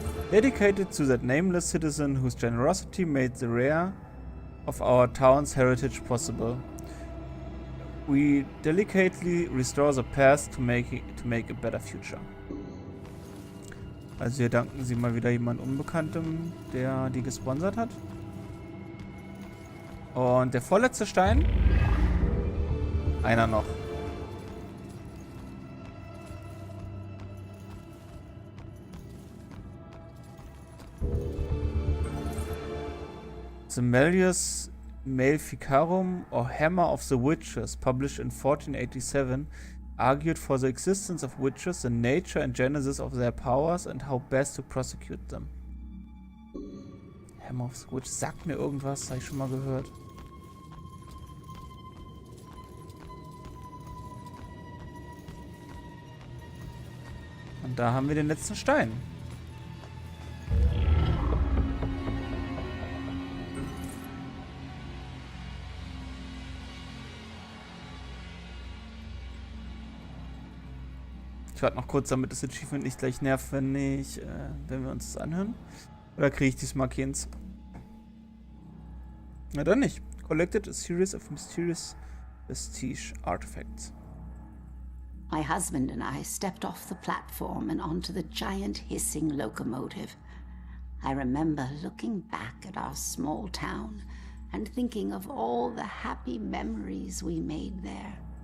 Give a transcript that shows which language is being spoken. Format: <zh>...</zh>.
<en>Dedicated to that nameless citizen whose generosity made the rare of our town's heritage possible. We delicately restore the past to make a better future.</en> <de>Also hier danken sie mal wieder jemand Unbekanntem, der die gesponsert hat. Und der vorletzte Stein. Einer noch.</de> <en>The Malleus Maleficarum, or Hammer of the Witches, published in 1487, argued for the existence of witches, the nature and genesis of their powers, and how best to prosecute them. Hammer of the Witches,</en> <de>sagt mir irgendwas, habe ich schon mal gehört. Und da haben wir den letzten Stein. Ich warte noch kurz, damit das Achievement nicht gleich nervt, wenn wir uns das anhören. Oder kriege ich diesmal keins? Na dann nicht.</de> <en>Collected a series of mysterious vestige artifacts. My husband and I stepped off the platform and onto the giant hissing locomotive. I remember looking back at our small town and thinking of all the happy memories we made there.</en>